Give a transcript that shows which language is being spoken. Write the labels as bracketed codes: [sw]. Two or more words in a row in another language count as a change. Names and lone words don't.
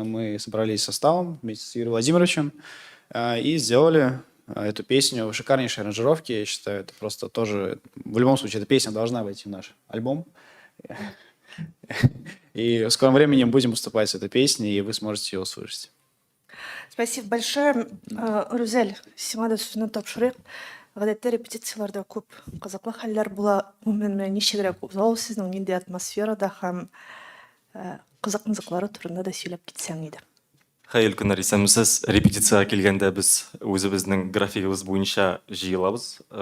[ru] Мы собрались с составом вместе с Юрием Владимировичем и сделали эту песню в шикарнейшей аранжировке. Я считаю, это просто тоже... В любом случае, эта песня должна войти в наш альбом. И в скором времени будем выступать с этой песней, и вы сможете ее услышать. Спасибо большое. [tt] Рузель, сиңа да сүзне тапшырыйк. Гадәттә репетицияларда күп кызыклы хәлләр була. Гомумән ничегрәк узау сезнең нинди атмосферада һәм кызык-мызыклары турында да сөйләп китсәң иде. Хәйр көннәр исәнмесез. Репетициягә килгәндә без үзебезнең графигыбыз буенча җыелабыз.